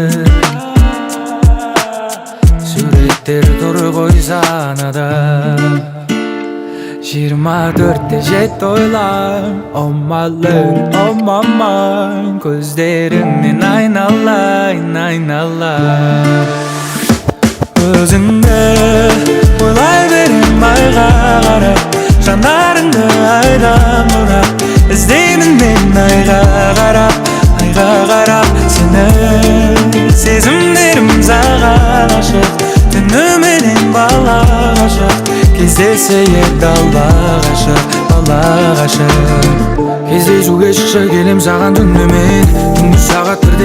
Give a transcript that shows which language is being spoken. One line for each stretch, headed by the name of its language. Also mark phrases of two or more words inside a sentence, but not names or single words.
Kazakh: Суреттер тұр ғой санада 24-те жет ойлам
English: Oh my love, oh my mind
Kazakh: Көздеріңнен айналайын Өзіңді ойлай берем айға қарап Жанарыңды айдан бұрап Іздеймін мен айға қарап Сені сезімдерім саған ашық Түніменен бала ғашық Кездесе ек алла ғашық Кездесуге шықша келем саған түнімен Түнгі сағат бірде